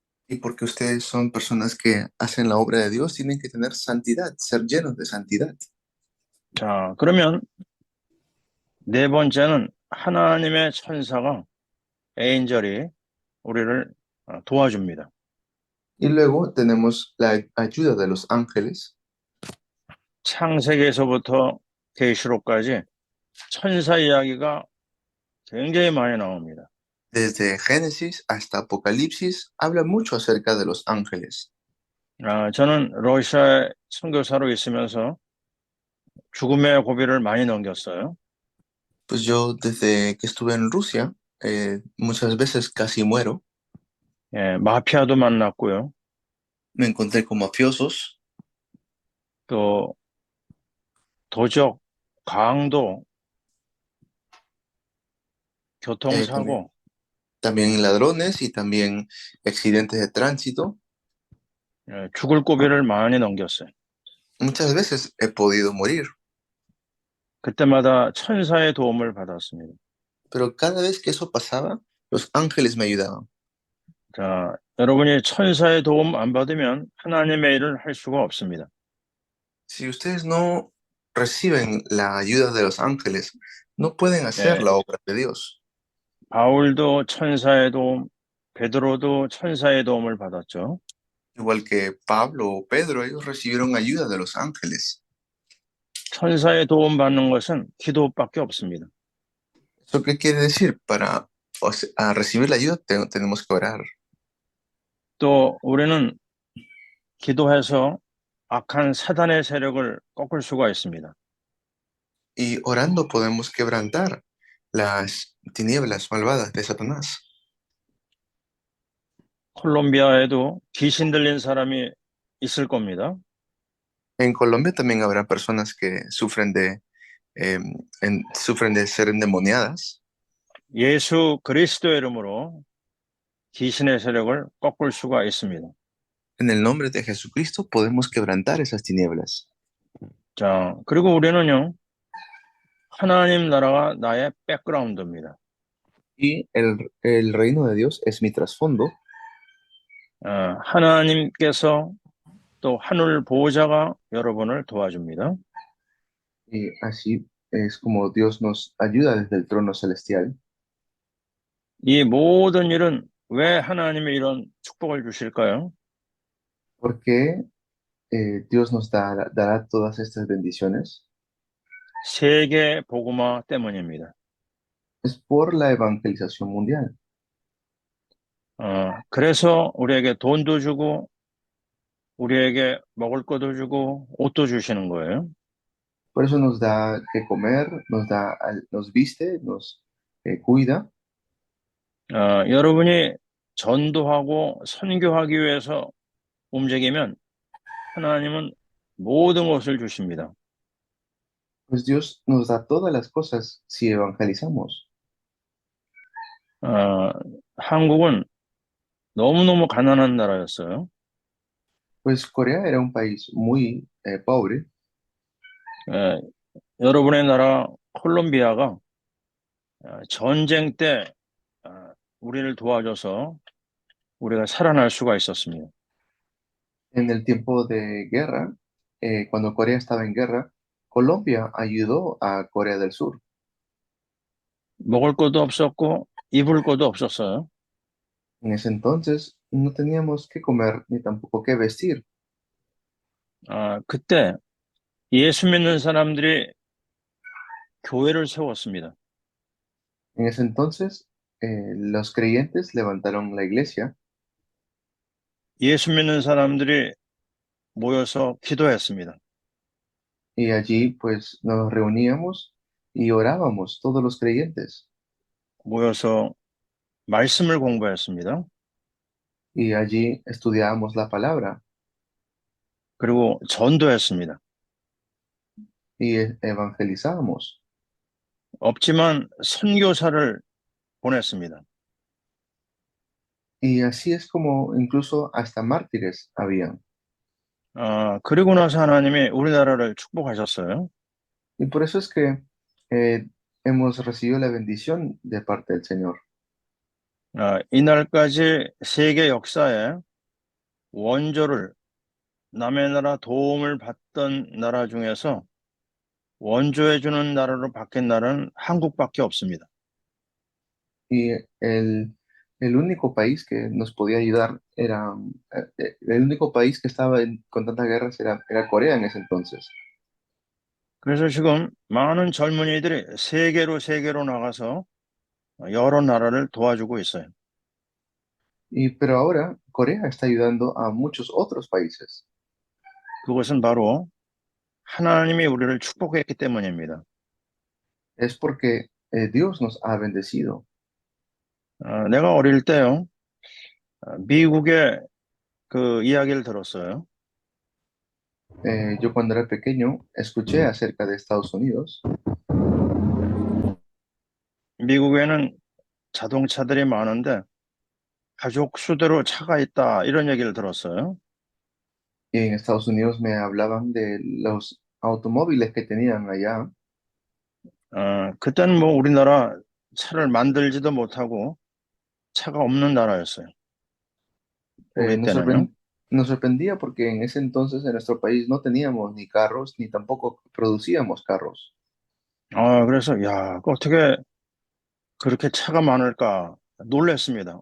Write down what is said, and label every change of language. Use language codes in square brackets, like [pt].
[es] Y porque ustedes son personas que hacen la obra de Dios, tienen que tener santidad, ser llenos de santidad. [ko] 자, 그러면 네 번째는 하나님의 천사가 에인절이 우리를 도와줍니다. [es] Y luego tenemos la ayuda de los ángeles. [ko] 창세기에서부터 계시록까지 천사 이야기가 굉장히 많이 나옵니다. [es] Desde Génesis hasta Apocalipsis habla mucho acerca de los ángeles. [ko] 저는 러시아에 선교사로 있으면서 죽음의 고비를 많이 넘겼어요. [es] Pues yo desde que estuve en Rusia Muchas veces casi muero. [ko] 예, 마피아도 만났고요. [es] Me encontré con mafiosos, [ko] 또 도적, 강도, [es] también, [ko] 교통사고, [es] también ladrones y también accidentes de tránsito. [ko] 예, 죽을 고비를 많이 넘겼어요. [es] Muchas veces he podido morir, [ko] 그때마다 천사의 도움을 받았습니다. [es] pero cada vez que eso pasaba, los ángeles me ayudaban. [ko] 자, 여러분이 천사의 도움 안 받으면 하나님의 일을 할 수가 없습니다. [es] Si ustedes no reciben la ayuda de los ángeles, no pueden hacer [ko] 예, [es] la obra de Dios. [ko] 바울도 천사의 도움, 베드로도 천사의 도움을 받았죠. [es] Igual que Pablo o Pedro, ellos recibieron ayuda de los ángeles. [ko] 천사의 도움 받는 것은 기도밖에 없습니다. [es] ¿Eso qué quiere decir? Para a recibir la ayuda tenemos que orar. [ko] 또 우리는 기도해서 악한 사단의 세력을 꺾을 수가 있습니다. [es] Y orando podemos quebrantar las tinieblas malvadas de Satanás. [ko] 콜롬비아에도 귀신 들린 사람이 있을 겁니다. [es] En Colombia también habrá personas que eh, sufren de ser endemoniadas. [ko] 예수 그리스도의 이름으로 귀신의 세력을 꺾을 수가 있습니다. [es] En el nombre de Jesucristo podemos quebrantar esas tinieblas. [ko] 자, 그리고 우리는요, 하나님 나라가 나의 백그라운드입니다. [es] Y el reino de Dios es mi trasfondo. [ko] 하나님께서 또 하늘 보호자가 여러분을 도와줍니다. [es] Y así es como Dios nos ayuda desde el trono celestial. [ko] 이 모든 일은 왜 하나님이 이런 축복을 주실까요? [es] Porque Dios nos dará todas estas bendiciones. [ko] 세계 복음화 때문입니다. [es] Es por la evangelización mundial. [ko] 그래서 우리에게 돈도 주고 우리에게 먹을 것도 주고 옷도 주시는 거예요. [es] Por eso nos da que comer, nos viste, nos cuida. [ko] 여러분이 전도하고 선교하기 위해서 움직이면 하나님은 모든 것을 주십니다. [es] Pues Dios nos da todas las cosas si evangelizamos. [ko] 어, 한국은 너무너무 가난한 나라였어요. [es] Pues Corea era un país muy pobre. [ko] 에, 여러분의 나라 콜롬비아가 전쟁 때 우리를 도와줘서 우리가 살아날 수가 있었습니다. [es] En el tiempo de guerra, cuando Corea estaba en guerra, Colombia ayudó a Corea del Sur. [ko] 먹을 것도 없었고 입을 것도 없었어요. [es] En ese entonces no teníamos que comer ni tampoco que vestir. [ko] 그때 예수 믿는 사람들이 교회를 세웠습니다. [es] En ese entonces los creyentes levantaron la iglesia [ko] 예수 믿는 사람들이 모여서 기도했습니다. [es] y allí pues nos reuníamos y orábamos todos los creyentes [ko] 모여서 말씀을 공부했습니다. [es] y allí estudiábamos la palabra [ko] 그리고 전도했습니다. [es] y evangelizábamos. [ko] 없지만 선교사를 보냈습니다. [es] Y así es como incluso hasta mártires habían. [ko] 그리고 나서 하나님이 우리나라를 축복하셨어요. [es] Y por eso es que eh, hemos recibido la bendición de parte del Señor. [ko] 이날까지 세계 역사에 원조를 남의 나라 도움을 받던 나라 중에서 원조해주는 나라로 바뀐 나라는 한국밖에 없습니다. [es] Y el único país que nos podía ayudar el único país que estaba con tantas guerras era Corea en ese entonces. [ko] 그래서 지금 많은 젊은이들이 세계로 나가서 여러 나라를 도와주고 있어요. [es] Pero ahora Corea está ayudando a muchos otros países. [ko] 그것은 바로 하나님이 우리를 축복했기 때문입니다. [es] Es porque Dios nos ha bendecido. [ko] 내가 어릴 때요, 미국의 그 이야기를 들었어요. [es] Yo cuando era pequeño escuché acerca de Estados Unidos [ko] 미국에는 자동차들이 많은데 가족 수대로 차가 있다 이런 얘기를 들었어요. [es] y en Estados Unidos me hablaban de los automóviles que tenían allá. [ko] 그때는 뭐 우리나라 차를 만들지도 못하고 차가 없는 나라였어요. Eh, 우리 [es] nos [ko] 때는요. [es] nos sorprendía porque en ese entonces en nuestro país no teníamos ni carros ni tampoco producíamos carros. [ko] 그래서 야, 어떻게 그렇게 차가 많을까 놀랐습니다.